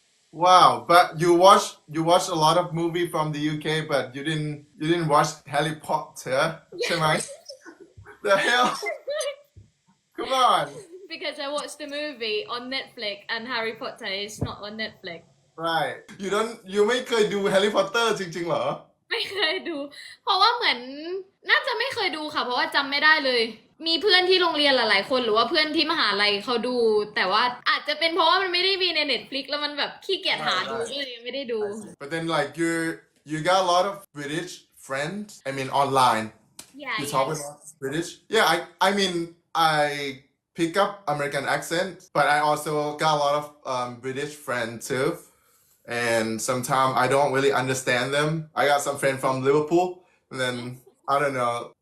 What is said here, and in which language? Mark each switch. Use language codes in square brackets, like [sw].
[en] Wow, but you watch a lot of movie from the UK, but you didn't watch Harry Potter, [th] ใช่ไหม? [en] The hell? Come on. Because I watched the movie on Netflix, and Harry Potter is not on Netflix. Right. You [th] ไม่เคยดู Harry Potter จริงๆเหรอ? ไม่เคยดู เพราะว่าเหมือนน่าจะไม่เคยดูค่ะ เพราะว่าจำไม่ได้เลย มีเพื่อนที่โรงเรียนหลายๆคนหรือว่าเพื่อนที่มหาลัยเขาดู แต่ว่าอาจจะเป็นเพราะว่ามันไม่ได้มีใน Netflix แล้วมันแบบขี้เกียจหาดูก็เลยไม่ได้ดู [en] But then like you got a lot of British friends. I mean online. Yeah, You talk yeah. with British? Yeah, I mean I pick up American accent, but I also got a lot of British friends too. And sometimes I don't really understand them. I got some friend from Liverpool, and then I don't know.